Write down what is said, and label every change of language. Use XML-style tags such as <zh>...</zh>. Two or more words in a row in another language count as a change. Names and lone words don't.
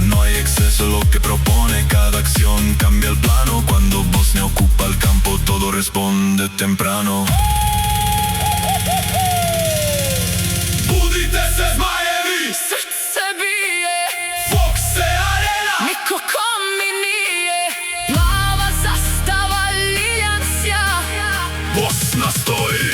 <es>No hay exceso lo que propone, cada acción cambia el plano. Cuando Bosnia ocupa el campo, todo responde temprano.</es> <bs>Budite se zmajevi, Srce bije, Fox Arena. niko ko mi nije. Plava zastava, liljan sjaj. Bosna stoji</bs>